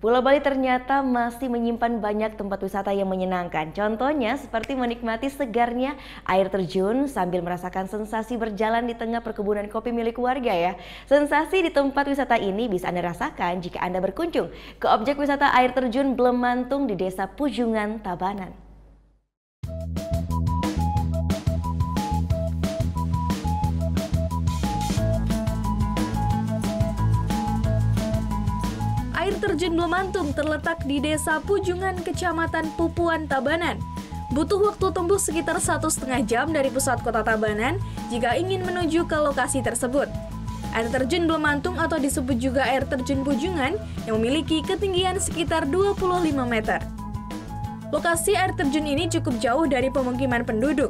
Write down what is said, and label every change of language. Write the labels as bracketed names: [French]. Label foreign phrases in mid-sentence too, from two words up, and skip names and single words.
[Indonesian] Pulau Bali ternyata masih menyimpan banyak tempat wisata yang menyenangkan. Contohnya seperti menikmati segarnya air terjun sambil merasakan sensasi berjalan di tengah perkebunan kopi milik warga ya. Sensasi di tempat wisata ini bisa Anda rasakan jika Anda berkunjung ke objek wisata air terjun Blemantung di Desa Pujungan, Tabanan. Air terjun Blemantung terletak di Desa Pujungan, Kecamatan Pupuan, Tabanan. Butuh waktu tempuh sekitar 1,5 jam dari pusat kota Tabanan jika ingin menuju ke lokasi tersebut. Air terjun Blemantung atau disebut juga air terjun Pujungan yang memiliki ketinggian sekitar 25 meter. Lokasi air terjun ini cukup jauh dari pemukiman penduduk.